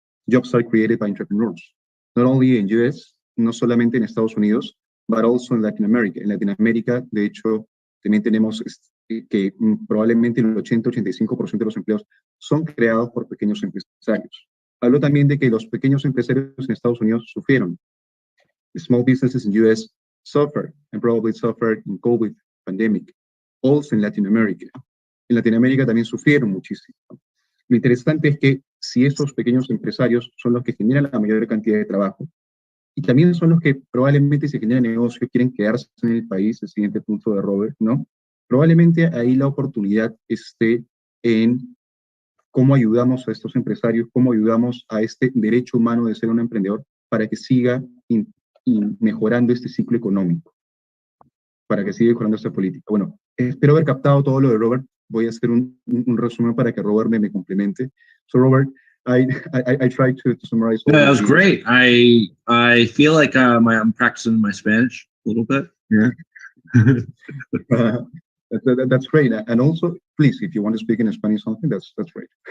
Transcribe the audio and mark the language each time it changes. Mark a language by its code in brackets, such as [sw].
[en] Jobs are created by entrepreneurs, not only in US, [es] no solamente en Estados Unidos, [en] but also in Latin America. [es] En Latinoamérica, de hecho, también tenemos que probablemente el 80-85% de los empleos son creados por pequeños empresarios. Habló también de que los pequeños empresarios en Estados Unidos sufrieron. [en] Small businesses in US suffered, and probably suffered in COVID pandemic, also in Latin America. [es] En Latinoamérica también sufrieron muchísimo. Lo interesante es que si esos pequeños empresarios son los que generan la mayor cantidad de trabajo, y también son los que probablemente si generan negocio quieren quedarse en el país, el siguiente punto de Robert, ¿no? Probablemente ahí la oportunidad esté en cómo ayudamos a estos empresarios, cómo ayudamos a este derecho humano de ser un emprendedor para que siga mejorando este ciclo económico, para que siga mejorando esta política. Bueno, espero haber captado todo lo de Robert. Voy a hacer un resumen para que Robert me complemente. [en] So Robert, I tried to summarize. Yeah, that was great. I feel like I'm practicing my Spanish a little bit. Yeah. That's great. And also, please, if you want to speak in Spanish something, that's great.